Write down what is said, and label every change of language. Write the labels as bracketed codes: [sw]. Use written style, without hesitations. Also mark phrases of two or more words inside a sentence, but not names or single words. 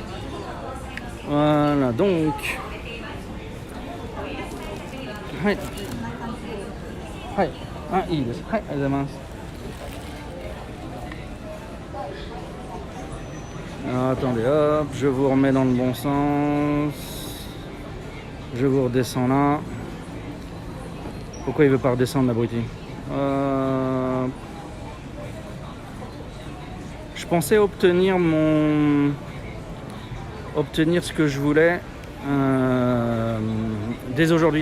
[fr] ます。Voilà, donc. Ouais. [ja] はい。あ、いいです。はい、ありがとうございます。 [fr] Alors, attendez, hop, je vous remets dans le bon sens. Je vous redescends là. Pourquoi il veut pas redescendre, l'abruti? Je pensais obtenir ce que je voulais dès aujourd'hui.